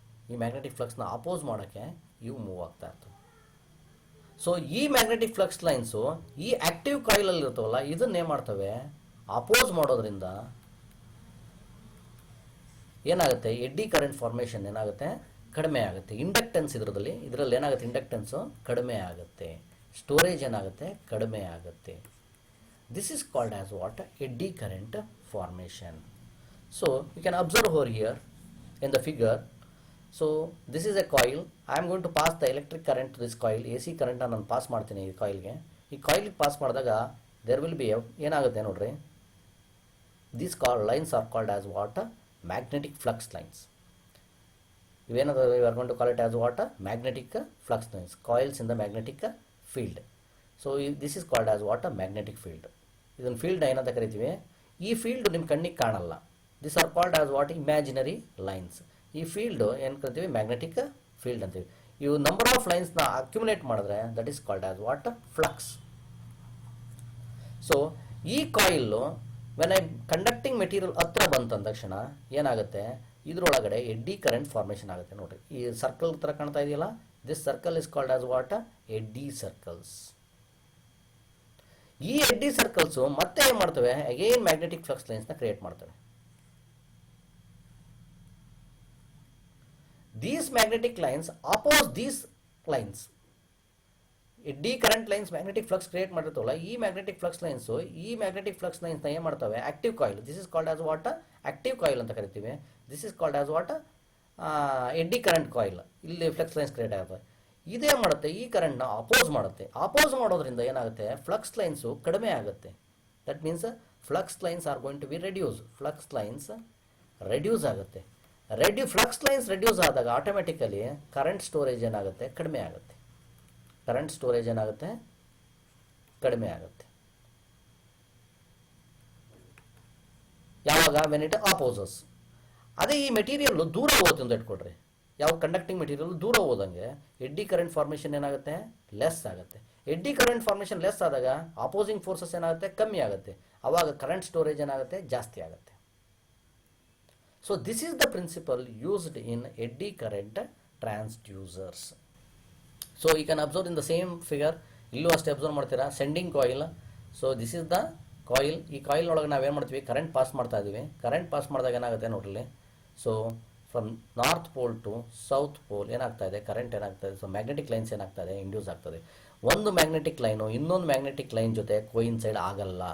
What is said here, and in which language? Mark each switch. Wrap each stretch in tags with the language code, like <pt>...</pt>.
<kn>ಈ ಮ್ಯಾಗ್ನೆಟಿಕ್ ಫ್ಲಕ್ಸ್ನ ಅಪೋಸ್ ಮಾಡೋಕ್ಕೆ ಇವು ಮೂವ್ ಆಗ್ತಾ ಇರ್ತವೆ. ಸೊ ಈ ಮ್ಯಾಗ್ನೆಟಿಕ್ ಫ್ಲಕ್ಸ್ ಲೈನ್ಸು ಈ ಆಕ್ಟಿವ್ ಕಾಯಿಲಲ್ಲಿ ಇರ್ತವಲ್ಲ, ಇದನ್ನೇ ಮಾಡ್ತವೆ, ಅಪೋಸ್ ಮಾಡೋದ್ರಿಂದ ಏನಾಗುತ್ತೆ, ಎಡ್ಡಿ ಕರೆಂಟ್ ಫಾರ್ಮೇಷನ್ ಏನಾಗುತ್ತೆ, ಕಡಿಮೆ ಆಗುತ್ತೆ. ಇಂಡಕ್ಟೆನ್ಸ್ ಇದರಲ್ಲಿ ಏನಾಗುತ್ತೆ, ಇಂಡಕ್ಟೆನ್ಸು ಕಡಿಮೆ ಆಗುತ್ತೆ. ಸ್ಟೋರೇಜ್ ಏನಾಗುತ್ತೆ, ಕಡಿಮೆ ಆಗುತ್ತೆ.</kn> <en>This is called as what, eddy current formation. So you can observe over here in the figure. So this is a coil. I am going to pass the electric current to this coil.</en> <kn>AC current ನಾನು pass ಮಾಡ್ತೀನಿ ಈ ಕಾಯಿಲ್ಗೆ. ಈ ಕಾಯಿಲ್ಗೆ pass ಮಾಡಿದಾಗ</kn> <en>there will be</en> <kn>ಏನಾಗುತ್ತೆ ನೋಡ್ರಿ,</kn> <en>these lines are called as what, magnetic flux lines. ಇವೇನಾದ್ರು we are going to call it as what, magnetic flux lines, coils in the magnetic field. So this is called as what a magnetic field.</en> <kn>ಇದನ್ನು field ಏನಂತ ಕರಿತೀವಿ. ಈ field ನಿಮ್ಮ ಕಣ್ಣಿಗೆ ಕಾಣಲ್ಲ.</kn> <en>This are called as what imaginary lines.</en> <kn>ಈ field ಏನು ಕರಿತೀವಿ ಮ್ಯಾಗ್ನೆಟಿಕ್ ಫೀಲ್ಡ್ ಅಂತೀವಿ. ಇವು ನಂಬರ್ ಆಫ್ ಲೈನ್ಸ್ನ ಅಕ್ಯುಮುಲೇಟ್ ಮಾಡಿದ್ರೆ</kn> <en>That is called as what flux.</en> <kn>So ಈ ಕಾಯಿಲ್ಲು ವೆನ್ ಐ ಕಂಡಕ್ಟಿಂಗ್ ಮೆಟೀರಿಯಲ್ ಹತ್ರ ಬಂತ ತಕ್ಷಣ ಏನಾಗುತ್ತೆ, ಇದರೊಳಗಡೆ ಎಡ್ಡಿ ಕರೆಂಟ್ ಫಾರ್ಮೇಷನ್ ಆಗುತ್ತೆ. ನೋಡಿರಿ ಈ ಸರ್ಕಲ್ ಥರ ಕಾಣ್ತಾ ಇದೆಯಲ್ಲ,</kn> <en>This circle is called as what eddy circles.</en> <kn>ಈ ಎಡ್ಡಿ ಸರ್ಕಲ್ಸು ಮತ್ತೆ ಏನು ಮಾಡ್ತವೆ, ಅಗೇನ್ ಮ್ಯಾಗ್ನೆಟಿಕ್ ಫ್ಲಕ್ಸ್ ಲೈನ್ಸ್ನ ಕ್ರಿಯೇಟ್ ಮಾಡ್ತವೆ.</kn> <en>These magnetic lines oppose these lines.</en> <kn>Eddy current lines magnetic flux create ಮಾಡಿರ್ತವಲ್ಲ, ಈ ಮ್ಯಾಗ್ನೆಟಿಕ್ ಫ್ಲಕ್ಸ್ ಲೈನ್ಸು ಈ ಮ್ಯಾಗ್ನೆಟಿಕ್ ಫ್ಲಕ್ಸ್ ಲೈನ್ಸ್ನ ಏನು ಮಾಡ್ತವೆ, active coil.</kn> <en>this is called as what active coil</en> <kn>ಅಂತ ಕರಿತೀವಿ.</kn> <en>This is called as what eddy current coil.</en> <kn>ಇಲ್ಲಿ flux lines create ಆಗುತ್ತೆ. ಇದೇ ಮಾಡುತ್ತೆ, ಈ ಕರೆಂಟ್ನ ಅಪೋಸ್ ಮಾಡುತ್ತೆ. ಅಪೋಸ್ ಮಾಡೋದ್ರಿಂದ ಏನಾಗುತ್ತೆ, ಫ್ಲಕ್ಸ್ ಲೈನ್ಸು ಕಡಿಮೆ ಆಗುತ್ತೆ.</kn> <en>That means flux lines are going to be reduce.</en> <kn>Flux lines reduce ಆಗುತ್ತೆ. ಫ್ಲಕ್ಸ್ ಲೈನ್ಸ್ ರೆಡ್ಯೂಸ್ ಆದಾಗ ಆಟೋಮೆಟಿಕಲಿ ಕರೆಂಟ್ ಸ್ಟೋರೇಜ್ ಏನಾಗುತ್ತೆ, ಕಡಿಮೆ ಆಗುತ್ತೆ. ಕರೆಂಟ್ ಸ್ಟೋರೇಜ್ ಏನಾಗುತ್ತೆ, ಕಡಿಮೆ ಆಗುತ್ತೆ. ಯಾವಾಗ,</kn> <en>When it opposes.</en> <kn>ಅದೇ ಈ ಮೆಟೀರಿಯಲ್ ದೂರ ಹೋಗುತ್ತೆ ಅಂತ ಇಟ್ಕೊಡ್ರಿ. ಯಾವ ಕಂಡಕ್ಟಿಂಗ್ ಮೆಟೀರಿಯಲ್ ದೂರ ಹೋದಂಗೆ ಎಡ್ಡಿ ಕರೆಂಟ್ ಫಾರ್ಮೇಷನ್ ಏನಾಗುತ್ತೆ, ಲೆಸ್ ಆಗುತ್ತೆ. ಎಡ್ಡಿ ಕರೆಂಟ್ ಫಾರ್ಮೇಷನ್ ಲೆಸ್ ಆದಾಗ ಅಪೋಸಿಂಗ್ ಫೋರ್ಸಸ್ ಏನಾಗುತ್ತೆ, ಕಮ್ಮಿ ಆಗುತ್ತೆ. ಅವಾಗ ಕರೆಂಟ್ ಸ್ಟೋರೇಜ್ ಏನಾಗುತ್ತೆ, ಜಾಸ್ತಿ ಆಗುತ್ತೆ.</kn> <en>So this is the principle used in eddy current transducers. So you can observe in the same figure.</en> <kn>ಇಲ್ಲೂ ಅಷ್ಟೇ ಅಬ್ಸರ್ವ್ ಮಾಡ್ತೀರಾ, sending coil.</kn> <en>So this is the coil.</en> <kn>ಈ ಕಾಯಿಲ್ ಒಳಗೆ ನಾವೇನು ಮಾಡ್ತೀವಿ, ಕರೆಂಟ್ ಪಾಸ್ ಮಾಡ್ತಾ ಇದ್ದೀವಿ. ಕರೆಂಟ್ ಪಾಸ್ ಮಾಡಿದಾಗ ಏನಾಗುತ್ತೆ ನೋಡ್ರಿ.</kn> <en>so from north pole to south pole</en> <kn>ಏನಾಗ್ತಾ ಇದೆ, ಕರೆಂಟ್ ಏನಾಗ್ತಾ ಇದೆ. ಸೊ ಮ್ಯಾಗ್ನೆಟಿಕ್ ಲೈನ್ಸ್ ಏನಾಗ್ತಾ ಇದೆ, ಇಂಡ್ಯೂಸ್ ಆಗ್ತದೆ. ಒಂದು ಮ್ಯಾಗ್ನೆಟಿಕ್ ಲೈನು ಇನ್ನೊಂದು ಮ್ಯಾಗ್ನೆಟಿಕ್ ಲೈನ್ ಜೊತೆ ಕೋಯಿನ್ಸೈಡ್ ಆಗಲ್ಲ.</kn>